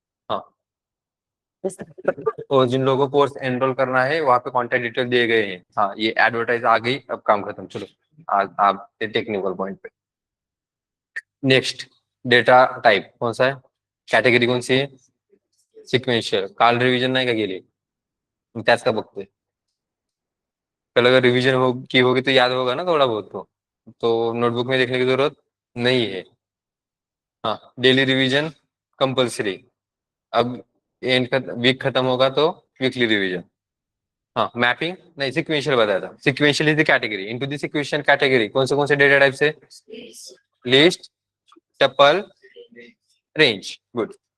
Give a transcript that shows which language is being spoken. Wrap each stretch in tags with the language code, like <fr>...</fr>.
<hi>हाँ, और जिन लोगों को कोर्स एनरोल करना है वहाँ पे कॉन्टेक्ट डिटेल दिए गए हैं। हाँ ये एडवर्टाइज आ गई, अब काम खत्म, चलो आप टेक्निकल पॉइंट पे। नेक्स्ट, डेटा टाइप कौन सा है, कॅटेगरी कौन सी है, सिक्वेन्शियल।</hi> <mr>काल रिव्हिजन नाही का केली, मग त्याच का बघतोय?</mr> <hi>कल अगर रिवीजन हो की होगी तो याद होगा ना थोड़ा बहुत तो नोटबुक में देखने की जरूरत नहीं है। हाँ, डेली रिवीजन कंपलसरी। अब एंड का वीक खत्म होगा तो वीकली रिवीजन। हाँ, मैपिंग नहीं, सिक्वेंशियल बताया था,</hi> <en>sequential is the category, into the sequential category</en> <hi>कौन से डेटा टाइप से, लिस्ट, टपल, रेंज, गुड।</hi>